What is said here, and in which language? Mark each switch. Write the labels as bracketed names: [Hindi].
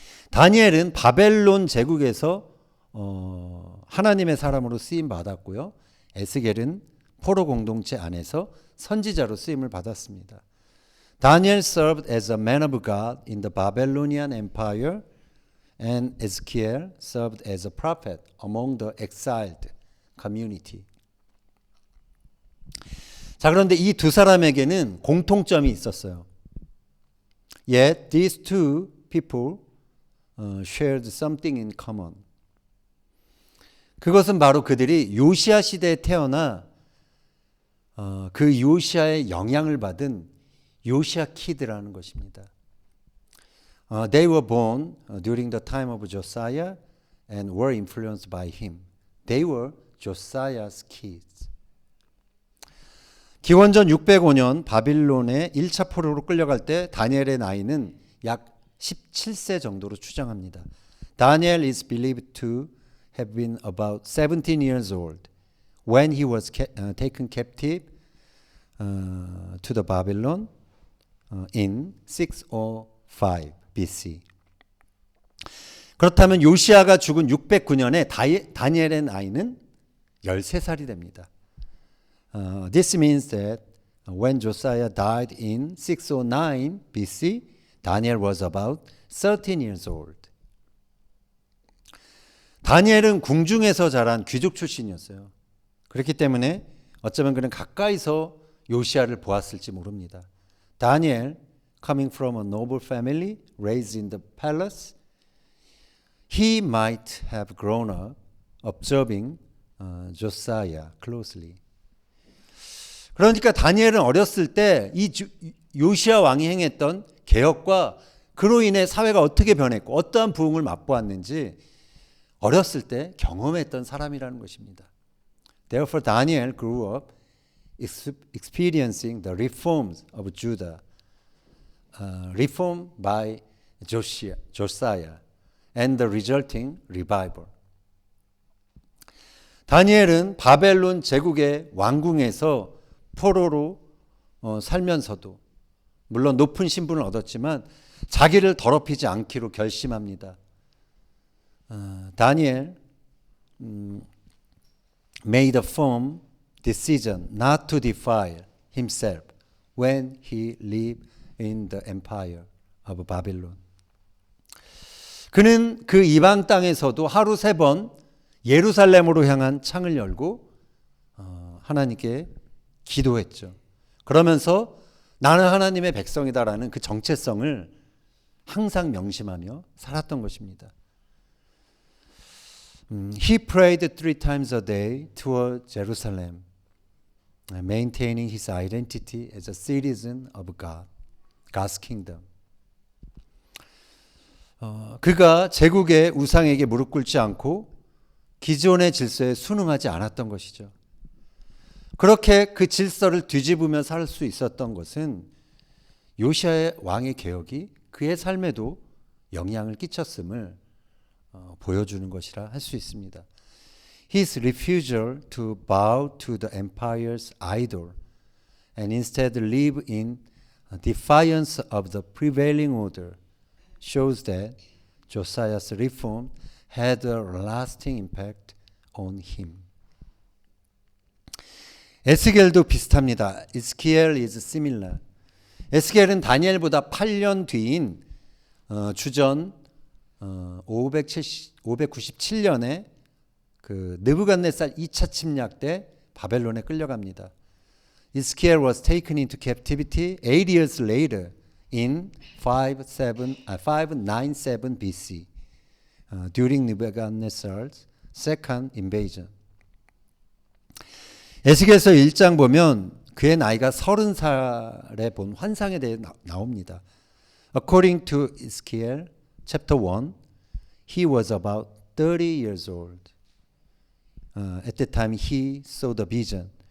[Korean] 다니엘은 바벨론 제국에서 하나님의 사람으로 쓰임 받았고요. 에스겔은 포로 공동체 안에서 선지자로 쓰임을 받았습니다. [English] Daniel served as a man of God in the Babylonian Empire, and Ezekiel served as a prophet among the exiled community. [Korean] 자, 그런데 이 두 사람에게는 공통점이 있었어요. [English] Yet these two people shared something in common. [Korean] 그것은 바로 그들이 요시아 시대에 태어나 그 요시아의 영향을 받은 요시아 키드라는 것입니다. [English] They were born during the time of Josiah and were influenced by him. They were Josiah's kids. [Korean] 기원전 605년 바빌론의 1차 포로로 끌려갈 때 다니엘의 나이는 약 17세 정도로 추정합니다. [English] Daniel is believed to have been about 17 years old when he was taken captive to the Babylon in 605 BC. [Korean] 그렇다면 요시아가 죽은 609년에 다니엘의 나이는 13살이 됩니다. [English] This means that when Josiah died in 609 BC, Daniel was about 13 years old. [Korean] 다니엘은 궁중에서 자란 귀족 출신이었어요. 그렇기 때문에 어쩌면 그는 가까이서 요시아를 보았을지 모릅니다. [English] Daniel, coming from a noble family, raised in the palace, he might have grown up observing Josiah closely. [Korean] 그러니까 다니엘은 어렸을 때 이 요시아 왕이 행했던 개혁과 그로 인해 사회가 어떻게 변했고 어떠한 부흥을 맛보았는지 어렸을 때 경험했던 사람이라는 것입니다. [English] Therefore, Daniel grew up experiencing the reforms of Judah, reformed by Josiah, and the resulting revival. [Korean] 다니엘은 바벨론 제국의 왕궁에서 포로로 살면서도 물론 높은 신분을 얻었지만 자기를 더럽히지 않기로 결심합니다. [English] Daniel made a firm decision not to defile himself when he lived in the empire of Babylon. [Korean] 그는 그 이방 땅에서도 하루 3번 예루살렘으로 향한 창을 열고 하나님께 기도했죠. 그러면서 나는 하나님의 백성이다라는 그 정체성을 항상 명심하며 살았던 것입니다. [English] He prayed 3 times a day toward Jerusalem, maintaining his identity as a citizen of God, God's kingdom. [Korean] 그가 제국의 우상에게 무릎 꿇지 않고 기존의 질서에 순응하지 않았던 것이죠. 그렇게 그 질서를 뒤집으며 살 수 있었던 것은 요시아의 왕의 개혁이 그의 삶에도 영향을 끼쳤음을 보여주는 것이라 할 수 있습니다. [English] His refusal to bow to the empire's idol and instead live in defiance of the prevailing order shows that Josiah's reform had a lasting impact on him. [Korean] 에스겔도 비슷합니다. [English] Ezekiel is similar. [Korean] 에스겔은 다니엘보다 8년 뒤인 주전 597년에 그 느부갓네살 2차 침략 때 바벨론에 끌려갑니다. [English] Ezekiel was taken into captivity 8 years later in 597 BC during Nebuchadnezzar's second invasion. [Korean] 에스겔서 1장 보면 그의 나이가 30살에 본 환상에 대해 나옵니다. [English] According to Ezekiel chapter 1, he was about 30 years old. At the time he saw the vision.